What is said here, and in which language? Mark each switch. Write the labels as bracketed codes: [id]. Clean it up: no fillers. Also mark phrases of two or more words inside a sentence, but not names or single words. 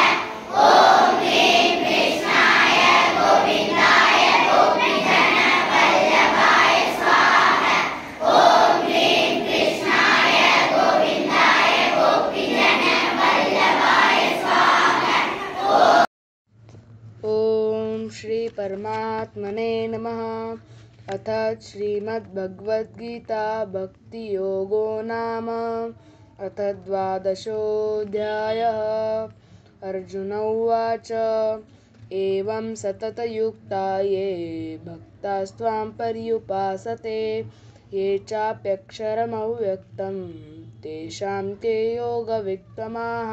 [sa] ओम् क्लीम् कृष्णाय गोविन्दाय गोपीजन वल्लभाय स्वाहा. ओम् क्लीम् कृष्णाय गोविन्दाय गोपीजन वल्लभाय स्वाहा. ओम श्री परमात्मने नमः। अथ श्रीमद्भगवद्गीता भक्ति योगो नाम अथ 12 अर्जुन उवाच एवं सततयुक्ता ये भक्तास्त्वां पर्युपासते ये चाप्यक्षरमव्यक्तं तेषां के योगवित्तमाः।